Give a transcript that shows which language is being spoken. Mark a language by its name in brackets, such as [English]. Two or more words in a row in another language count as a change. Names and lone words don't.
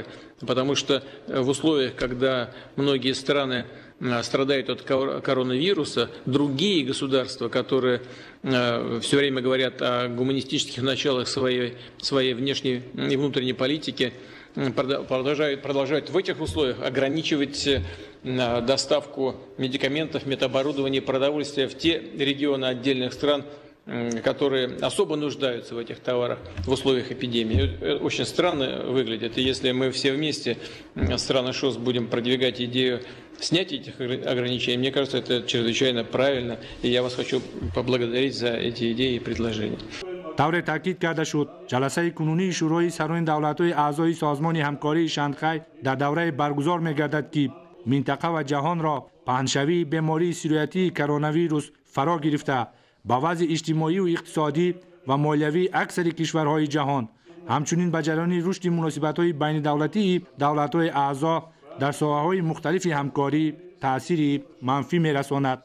[Russian] Потому что в условиях, когда многие страны страдают от коронавируса, другие государства, которые все время говорят о гуманистических началах своей внешней и внутренней политики, продолжают в этих условиях ограничивать доставку медикаментов, медоборудования и продовольствия в те регионы отдельных стран, которые особо нуждаются в этих товарах в условиях эпидемии. Это очень странно выглядит. И если мы все вместе, страны ШОС, будем продвигать идею снятия этих ограничений, мне кажется, это чрезвычайно правильно. И я вас хочу поблагодарить за эти идеи и предложения. [Persian] طور تاکید کرده شد جلسه کنونی شورای سران دولت‌های اعضای سازمان همکاری شانگهای در دوره برگزار می‌گردد که منطقه و جهان را پهنشوی بیماری سیرویتی کرونا ویروس فرا گرفته با وضع اجتماعی و اقتصادی و مالیوی اکثر کشورهای جهان همچنین به جریان رشد مناسبت‌های بین دولتی دولت‌های اعضا در ساحه‌های مختلف همکاری تأثیری منفی می‌رساند.